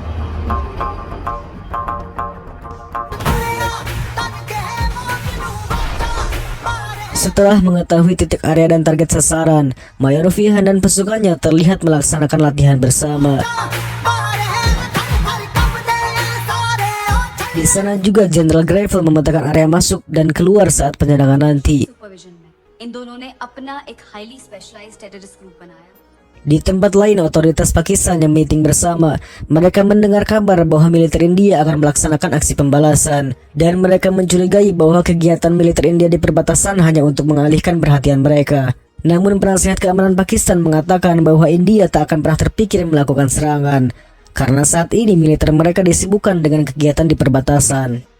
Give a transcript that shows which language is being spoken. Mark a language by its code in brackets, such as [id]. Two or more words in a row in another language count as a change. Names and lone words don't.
[id] Setelah mengetahui titik area dan target sasaran, Mayor Fihan dan pasukannya terlihat melaksanakan latihan bersama. Di sana juga Jenderal Gravel memetakan area masuk dan keluar saat penyerangan nanti. [hi] सुपरविजन में इन दोनों ने अपना एक [en] highly specialized terrorist group [hi] बनाया। [id] Di tempat lain, otoritas Pakistan yang meeting bersama, mereka mendengar kabar bahwa militer India akan melaksanakan aksi pembalasan, dan mereka mencurigai bahwa kegiatan militer India di perbatasan hanya untuk mengalihkan perhatian mereka. Namun penasihat keamanan Pakistan mengatakan bahwa India tak akan pernah terpikir melakukan serangan, karena saat ini militer mereka disibukkan dengan kegiatan di perbatasan.